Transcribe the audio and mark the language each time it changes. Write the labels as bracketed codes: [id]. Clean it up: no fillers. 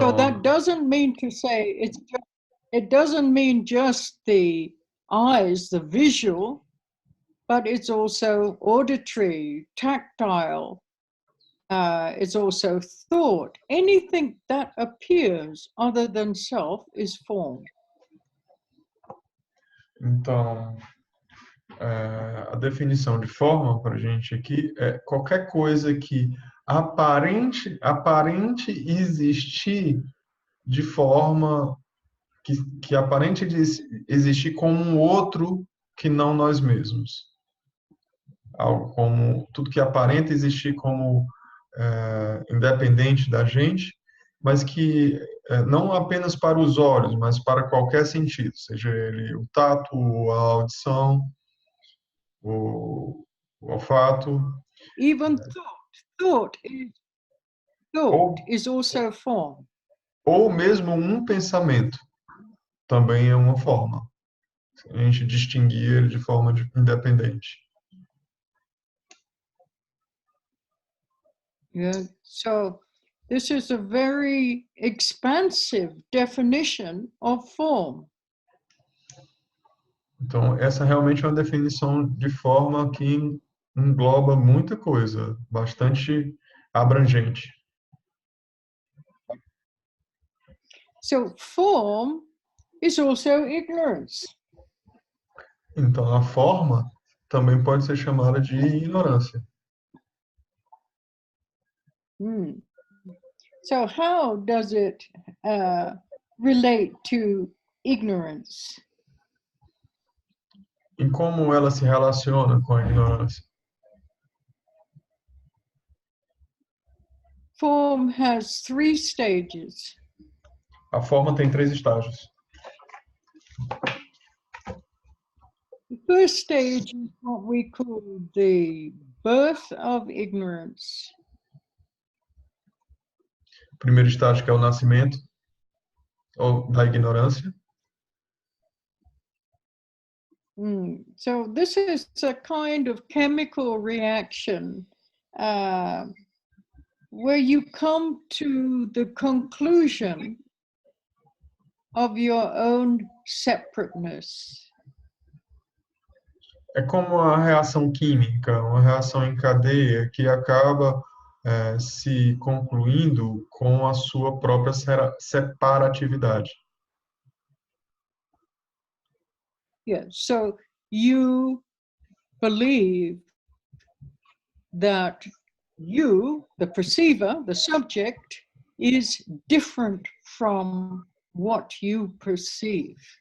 [en] So that doesn't mean to say it doesn't mean just the eyes, the visual, but it's also auditory, tactile. It's also thought. Anything that appears other than self is form. [pt] Então, a definição de forma para a gente aqui é qualquer coisa que aparente existir de forma que aparente existir como um outro que não nós mesmos. Algo como tudo que aparenta existir como independente da gente, mas que não apenas para os olhos, mas para qualquer sentido, seja ele o tato, a audição, o olfato. [en] Even thought is also form. [pt] Ou mesmo um pensamento também é uma forma. A gente distinguir ele de forma independente. [en] Yeah. So this is a very expansive definition of form. [pt] Então, essa realmente é uma definição de forma que engloba muita coisa, bastante abrangente. [en] So form is also ignorance. [pt] Então, a forma também pode ser chamada de ignorância. [en] So how does it relate to ignorance? [pt] E como ela se relaciona com a ignorância? [en] Form has 3 stages. [pt] A forma tem 3 estágios. [en] The first stage is what we call the birth of ignorance. [pt] O primeiro estágio que é o nascimento ou da ignorância. [en] So this is a kind of chemical reaction where you come to the conclusion of your own separateness. [pt] É como uma reação química, uma reação em cadeia que acaba se concluindo com a sua própria separatividade. [en] Yeah, so you believe that you, the perceiver, the subject, is different from what you perceive.